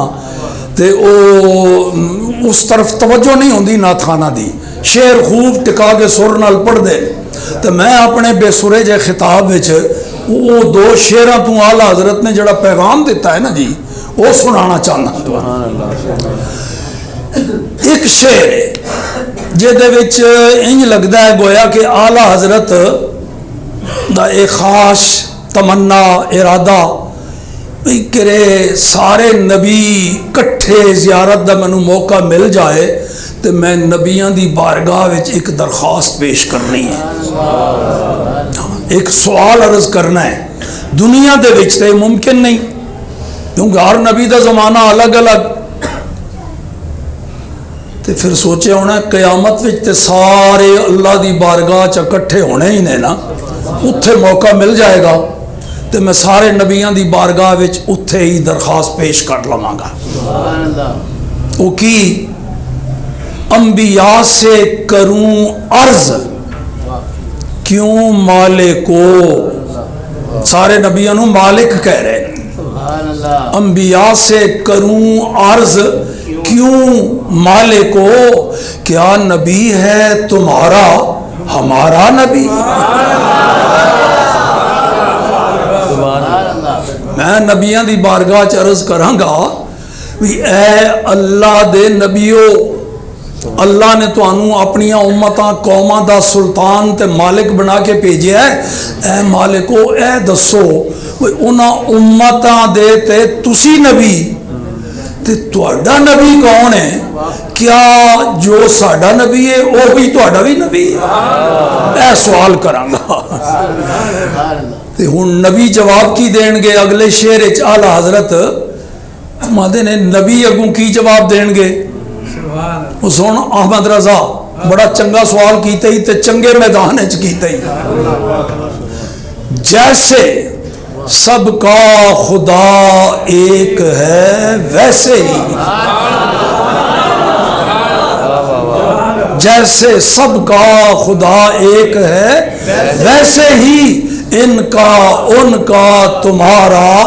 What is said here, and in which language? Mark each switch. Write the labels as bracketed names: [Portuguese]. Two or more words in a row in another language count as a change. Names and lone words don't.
[Punjabi] تے او اس طرف توجہ نہیں ہوندی نعت خانہ دی، شعر خوب ٹکا کے سر نال پڑھ دے. تو میں اپنے بے سرے جے خطاب وچ وہ دو شعراں تو اعلیٰ حضرت نے جڑا پیغام دیتا ہے نا جی، وہ سنانا چاہنا. ایک شعر ہے جہدے وچ انج لگدا ہے گویا کہ اعلیٰ حضرت دا ایک خاص تمنا ارادہ بھی کرے سارے نبی کٹھے زیارت دا منو موقع مل جائے تو میں نبیاں دی بارگاہ وچ ایک درخواست پیش کرنی ہے، ایک سوال عرض کرنا ہے. دنیا دے وچ تے ممکن نہیں کیونکہ ہر نبی دا زمانہ الگ الگ. تے پھر سوچے ہونا قیامت وچ تے سارے اللہ دی بارگاہ چ اکٹھے ہونے ہی نے نا، اتھے موقع مل جائے گا تو میں سارے نبیاں دی بارگاہ وچ اتھے ہی درخواست پیش کر لواں گا. [Urdu] وہ کی انبیاء سے کروں عرض کیوں مالک کو، سارے نبیوں نو مالک کہہ رہے ہیں. انبیاء سے کروں عرض کیوں مالک کو، کیا نبی ہے تمہارا ہمارا نبی. [Punjabi] میں نبیاں دی بارگاہ چ عرض کراں گا بھی اے اللہ دے نبیو، اللہ نے تانوں اپنی امتاں قوماں دا سلطان تے مالک بنا کے بھیجیا ہے. اے مالکو اے دسو انہاں امتاں دے تے تسی نبی تے تہاڈا نبی کون ہے؟ کیا جو ساڈا نبی ہے وہی تہاڈا بھی نبی ہے؟ اے سوال کراں گا. تے ہن نبی جواب کی دین گے؟ اگلے شعر وچ اعلی حضرت فرماندے نے نبی اگوں کی جواب دین گے؟ سن احمد رضا بڑا چنگا سوال کیتے ہی تے چنگے میدان وچ کیتے ہی. [Urdu] جیسے سب کا خدا ایک ہے ویسے ہی، جیسے سب کا خدا ایک ہے ویسے ہی ان کا تمہارا